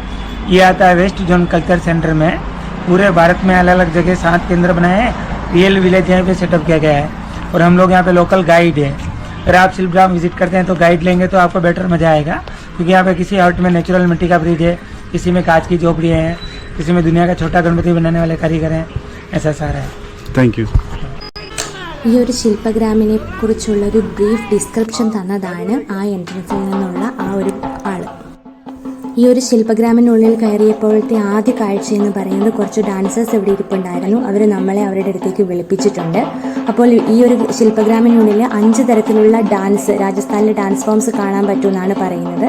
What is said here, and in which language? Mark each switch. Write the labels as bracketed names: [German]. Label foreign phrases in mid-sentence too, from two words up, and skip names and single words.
[Hindi] ये आता है वेस्ट जोन कल्चर सेंटर में। पूरे भारत में अलग अलग जगह 7 केंद्र बनाए हैं। [English] real village [Hindi] यहाँ पे सेटअप किया गया है और हम लोग यहाँ पे [English] local guide [Hindi] है। अगर आप शिल्पग्राम विजिट करते हैं तो गाइड लेंगे तो आपको बेटर मज़ा आएगा, क्योंकि यहाँ पे किसी हट में नेचुरल मिट्टी का ब्रिज है, किसी में कांच की झोपड़ी है, किसी में दुनिया का छोटा गणपति बनाने वाले कारीगर हैं। ऐसा सारा है। [English] thank you. [Malayalam] ഈ ഒരു ശില്പഗ്രാമിനെ കുറിച്ചുള്ള ഒരു [English] brief description [Malayalam] തന്നതാണ് ആ എൻട്രൻസിൽ നിന്നുള്ള ആ ഒരു ആള്. ഈ ഒരു ശില്പഗ്രാമിനുള്ളിൽ കയറിയപ്പോഴത്തെ ആദ്യ കാഴ്ച എന്ന് പറയുന്നത് കുറച്ച് ഡാൻസേഴ്സ് ഇവിടെ ഇരിപ്പുണ്ടായിരുന്നു. അവർ നമ്മളെ അവരുടെ അടുത്തേക്ക് വിളിപ്പിച്ചിട്ടുണ്ട്. അപ്പോൾ ഈ ഒരു ശില്പഗ്രാമിനുള്ളിൽ 5 തരത്തിലുള്ള ഡാൻസ്, രാജസ്ഥാനിലെ [English] dance forms [Malayalam] കാണാൻ പറ്റുമെന്നാണ് പറയുന്നത്.